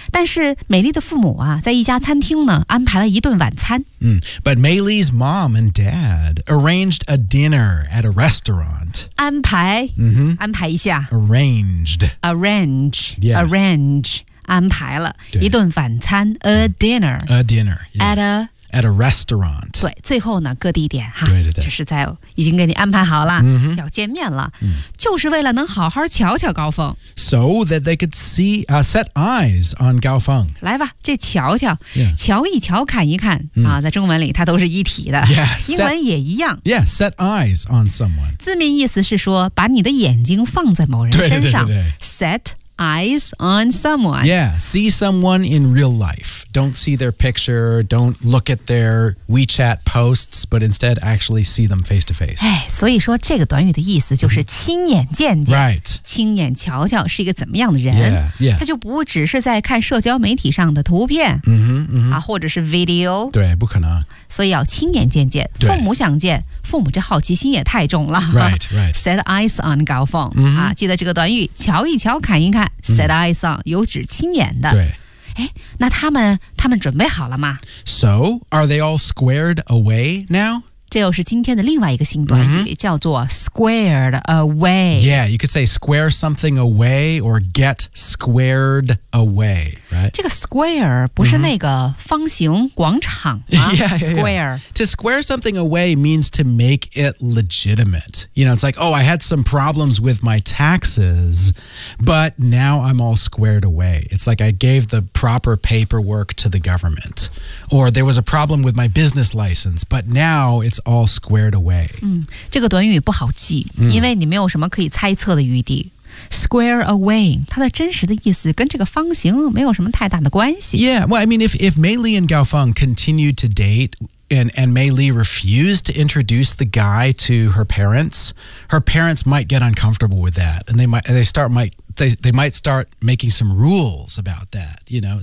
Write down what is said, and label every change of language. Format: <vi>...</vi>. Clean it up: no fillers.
<zh>但是美丽的父母、在一家餐厅呢安排了一顿晚餐、</zh> <en>But Maylee's mom and dad arranged a dinner at a restaurant</en> <zh>安排、 mm-hmm. 安排一下</zh> <en>Arrange、 yeah. Arrange</en> <zh>安排了一顿晚餐</zh> <en>A dinner A dinner、yeah. At a restaurant.</en> <zh>对最后呢各地点哈。对。这是在已经给你安排好了、 mm-hmm. 要见面了。就是为了能好好瞧瞧高峰。</zh> <en>So that they could see,、set eyes on 高峰。</en> <zh>来吧这瞧瞧、</zh> <en>yeah.</en> <zh>瞧一瞧看一看、啊在中文里它都是一体的。</zh> <en>Yeah,</en> <zh>英文也一样。</zh> <en>Yeah, set eyes on someone.</en> <zh>字面意思是说把你的眼睛放在某人身上。对。</zh> <en>Set eyes on someone. Yeah, see someone in real life. Don't see their picture, don't look at their WeChat posts, but instead actually see them face to face.</en> <zh>所以说这个短语的意思就是亲眼见见。</zh> <en>Right.</en> <zh>亲眼瞧瞧是一个怎么样的人。</zh> <en>Yeah, yeah.</en> <zh>他就不只是在看社交媒体上的图片、或者是 video。对不可能。所以要亲眼见见父母想见父母这好奇心也太重了</zh> <en>Right, right. Set eyes on 高峰、 mm-hmm.</en> <zh>啊、记得这个短语瞧一瞧看一看</zh> <en>Set eyes on</en> <zh>有指亲眼的对那他们准备好了吗</zh> <en>So are they all squared away now?</en> <zh>这又是今天的另外一个新短语、 mm-hmm. 叫做</zh> <en>squared away Yeah, you could say square something away or get squared away Right.</en> <zh>这个 square 不是那个方形广场吗、square.</zh> <en>To square something away means to make it legitimate. You know, it's like, oh, I had some problems with my taxes, but now I'm all squared away. It's like I gave the proper paperwork to the government. Or there was a problem with my business license, but now it's all squared away.、</en> <zh>这个短语不好记、因为你没有什么可以猜测的余地。</zh> <en>Square away,</en> <zh>它的真实的意思跟这个方形没有什么太大的关系。</zh> <en>Yeah, well, I mean, if Maylee and Gaofeng continued to date and Maylee refused to introduce the guy to her parents might get uncomfortable with that. And they might start making some rules about that, you know.</en>